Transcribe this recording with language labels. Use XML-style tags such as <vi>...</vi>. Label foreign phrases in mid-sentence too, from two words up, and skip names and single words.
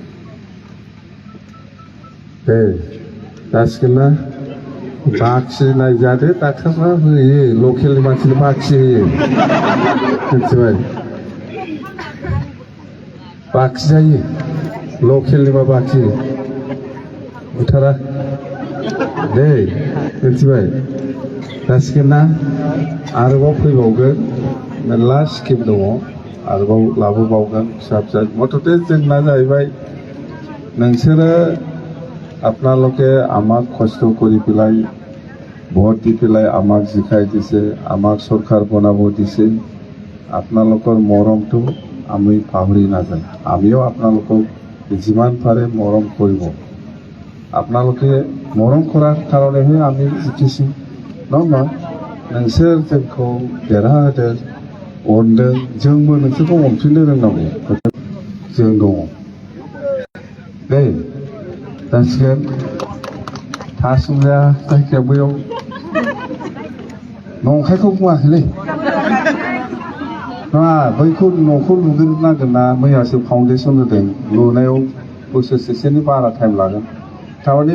<brx>दे जासिगोन ना बाखि नायजादो डाक्टारफ्रा होयो लकेलनि मानसिनो बाखि होयो मिथिबाय बाखि जायो लकेलनिबा बाखि बुथारा दे मिथिबाय जासिगोन ना आरोबाव फैबावगोन मेरला स्किम दङ आरोबाव लाबोबावगोन फिसा फिसा मथथे जोंना जाहैबाय नोंसोरो আপোনালোকে</brx> <as>আমাক কষ্ট কৰি পেলাই ভোট দি পেলাই আমাক জিকাই দিছে আমাক চৰকাৰ বনাব দিছে আপোনালোকৰ মৰমটো আমি পাহৰি নাযায় আমিও আপোনালোকক যিমান পাৰে মৰম কৰিব আপোনালোকে মৰম কৰাৰ কাৰণেহে আমি জিকিছোঁ</as> <brx>नङा होमबा नोंसोर जोंखौ देरहाहोदों अनदों जोंबो नोंसोरखौ अनफिननो रोंनांगौ जों दङ दे जासिगोन थासुमजाया जायखिया बैयाव नंखायखौ बुङाखैलै नङा बैखौ न'खौ लुग्रोनांगोन ना मैयासो फाउन्डेसन होदों लुनायाव बोसोरसेसोनि बारा टाइम लागोन थारमाने</brx>